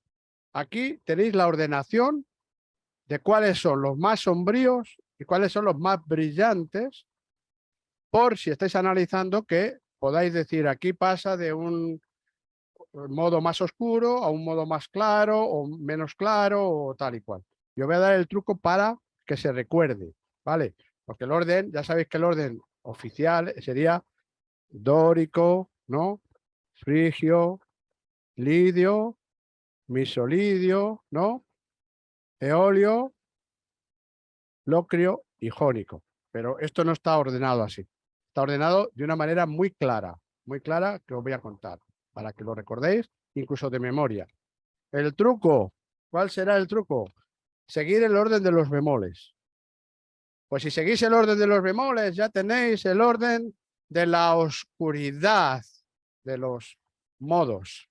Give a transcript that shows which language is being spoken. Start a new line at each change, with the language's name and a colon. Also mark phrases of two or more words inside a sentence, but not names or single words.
Spanish: Aquí tenéis la ordenación de cuáles son los más sombríos y cuáles son los más brillantes, por si estáis analizando que podáis decir aquí pasa de un modo más oscuro a un modo más claro o menos claro o tal y cual. Yo voy a dar el truco para que se recuerde, ¿vale? Porque el orden, ya sabéis que el orden oficial sería dórico, ¿no? Frigio, lidio, misolidio, ¿no? Eolio, locrio y jónico. Pero esto no está ordenado así. Está ordenado de una manera muy clara que os voy a contar, para que lo recordéis, incluso de memoria. El truco, ¿cuál será el truco? Seguir el orden de los bemoles. Pues si seguís el orden de los bemoles, ya tenéis el orden de la oscuridad de los modos.